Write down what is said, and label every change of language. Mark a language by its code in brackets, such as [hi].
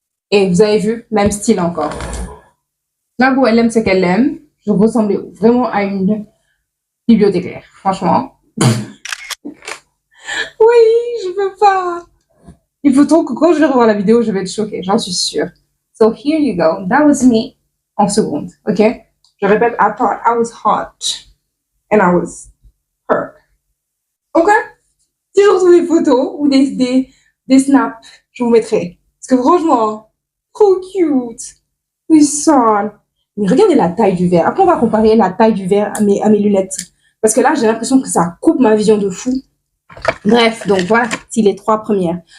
[fr] Et vous avez vu, même style encore. Là où elle aime ce qu'elle aime. Je ressemblais vraiment à une bibliothécaire, franchement. Oui, je peux pas. Il faut trop que quand je vais revoir la vidéo, je vais être choquée, j'en suis sûre. [en] So here you go. That was me [fr] en secondes, ok? Je répète, [en] I thought I was hot and I was her. [fr] Ok? Si je retrouve des photos ou des snaps, je vous mettrai. Parce que franchement, trop cute. Puissant. Mais regardez la taille du verre. Après, on va comparer la taille du verre à mes lunettes. Parce que là, j'ai l'impression que ça coupe ma vision de fou. Bref, donc voilà, c'est les 3 premières.